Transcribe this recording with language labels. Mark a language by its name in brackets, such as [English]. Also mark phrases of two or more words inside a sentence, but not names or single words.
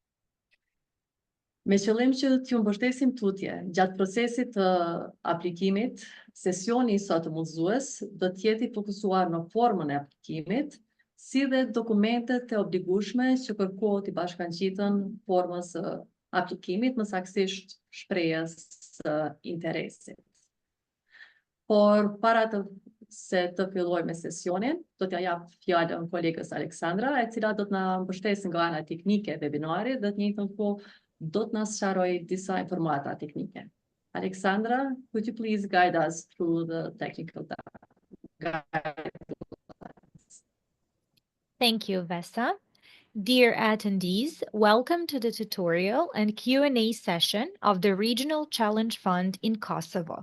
[Albanian] Me qëllim që t'ju mbështesim tutje gjatë procesit të aplikimit, sesioni i sot të mundësues do të jetë i fokusuar në formën e aplikimit, si dhe dokumentet e obligueshme që kërkohet i bashkangjitën formës së aplikimit, më saktësisht shprehjes së interesit. Por para se të filloj me sesionin, do t'ja jap fjalën kolegës Aleksandra, e cila do të na mbështesë nga ana teknike e webinarit dhe të njëjtën kohë do të na sqarojë disa informata teknike. [English] Alexandra, could you please guide us through the technical guidelines? Thank you, Vesa. Dear attendees, welcome to the tutorial and Q&A session of the Regional Challenge Fund in Kosovo.